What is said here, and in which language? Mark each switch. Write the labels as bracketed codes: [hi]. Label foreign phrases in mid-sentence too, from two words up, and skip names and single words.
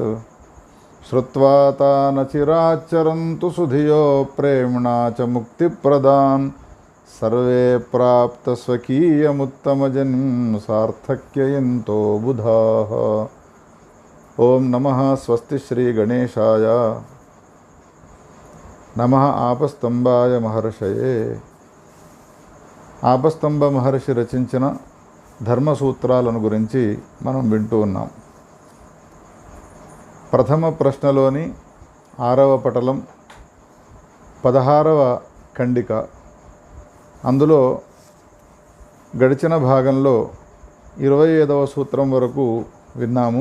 [sa] श्रुत्वा तान् चिराच्चरन्तु सुधियो प्रेम्णा च मुक्तिप्रदान् सर्वे प्राप्तस्वकीयमुत्तमजन्म सार्थक्ययन्तो बुधाः। ओं नमः स्वस्ति श्री गणेशाय नमः आपस्तंभाय महर्षये। [te] ఆపస్తంభ మహర్షి రచించిన ధర్మసూత్రాలను గురించి మనం వింటూ ఉన్నాం. ప్రథమ ప్రశ్నలోని 6వ పటలం 16వ ఖండిక, అందులో గడిచిన భాగంలో 25వ సూత్రం వరకు విన్నాము.